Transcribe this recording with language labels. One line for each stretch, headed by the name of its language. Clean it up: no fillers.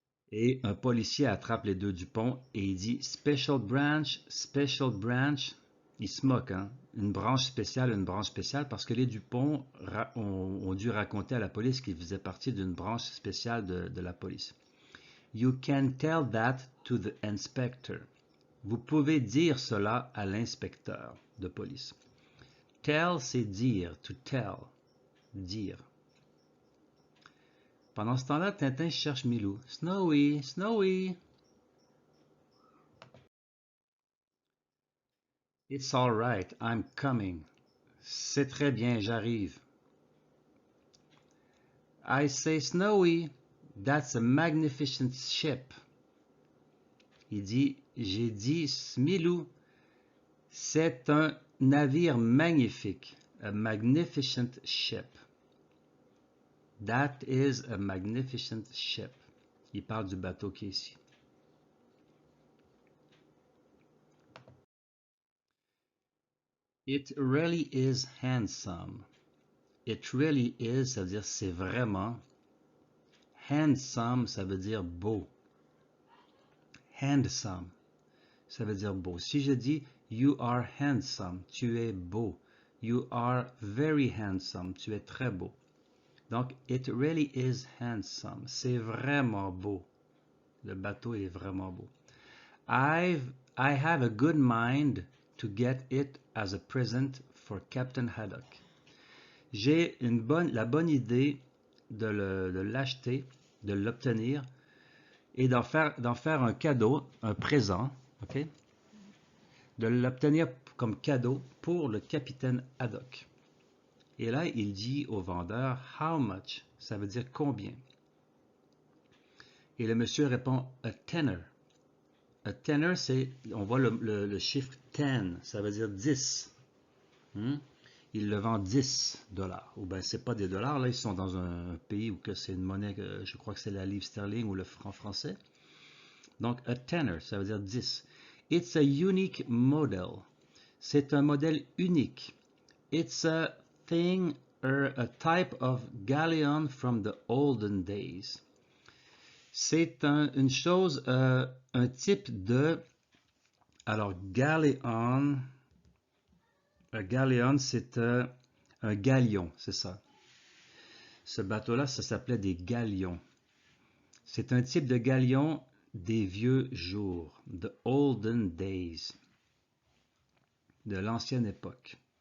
French: Et un policier attrape les deux Dupont et il dit
English: Special branch, special branch.
French: Il se moque, hein? Une branche spéciale, parce que les Dupont ont dû raconter à la police qu'ils faisaient partie d'une branche spéciale de la police.
English: You can tell that to the inspector.
French: Vous pouvez dire cela à l'inspecteur de police. Tell, c'est dire,
English: to tell,
French: dire. Pendant ce temps-là, Tintin cherche Milou.
English: Snowy, Snowy. It's all right, I'm coming.
French: C'est très bien, j'arrive.
English: I say, Snowy, that's a magnificent ship.
French: J'ai dit, Milou, c'est un navire magnifique.
English: A magnificent ship. That is a magnificent ship.
French: Il parle du bateau qui est ici.
English: It really is handsome. It really is,
French: ça veut dire c'est vraiment. Handsome, ça veut dire beau. Handsome, ça veut dire beau. Si je dis
English: you are handsome,
French: tu es beau.
English: You are very handsome,
French: tu es très beau.
English: Donc, it really is handsome.
French: C'est vraiment beau. Le bateau est vraiment beau.
English: I have a good mind to get it as a present for Captain Haddock.
French: J'ai la bonne idée de l'acheter, de l'obtenir et d'en faire un cadeau, un présent, ok? De l'obtenir comme cadeau pour le capitaine Haddock. Et là, il dit au vendeur «
English: How much ?»
French: Ça veut dire combien. Et le monsieur répond « A tenner ». A tenner, c'est, on voit le chiffre 10, ça veut dire 10. Il le vend 10 dollars. Ou bien, c'est pas des dollars, là, ils sont dans un pays où que c'est une monnaie, je crois que c'est la livre sterling ou le franc français. Donc, a tenner, ça veut dire 10.
English: It's a unique model.
French: C'est un modèle unique.
English: It's a thing or a type of galleon from the olden days.
French: C'est une chose, un type de... Alors, galleon, c'est Un galion, c'est ça. Ce bateau-là, ça s'appelait des galions. C'est un type de galion des vieux jours,
English: the olden days,
French: de l'ancienne époque.